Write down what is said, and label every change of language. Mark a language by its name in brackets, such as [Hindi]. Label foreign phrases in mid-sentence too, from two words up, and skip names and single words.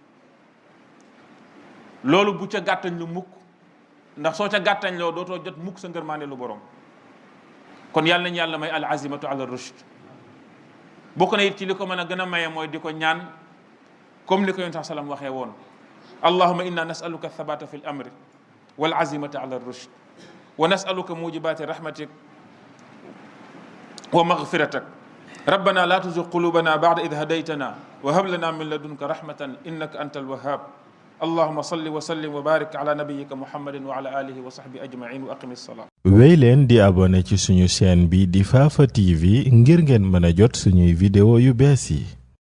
[Wolof] loolu bu ca gàttañ lu mukk ndax soo ca gàttañ loo dootoo jot mukk sa ngërmaande lu borom. kon yàlla nañu yàlla may [Arabic] العزيمة على الرشد. [Wolof] bokk na it ci li ko mën a gën a maye mooy di ko ñaan comme li ko yonent sallam waxee woon [Arabic] اللهم إنا نسألك الثبات في الأمر والعزيمة على الرشد ونسألك موجبات رحمتك ومغفرتك ربنا لا تزغ قلوبنا بعد إذ هديتنا وهب لنا من لدنك رحمة إنك أنت الوهاب اللهم صل وسلم وبارك على نبيك محمد وعلى آله وصحبه أجمعين وأقم الصلاة. [Wolof] wéy leen di abonné ci suñu chaîne bi di Fafa TV ngir ngeen mën a jot suñuy vidéo yu bees yi.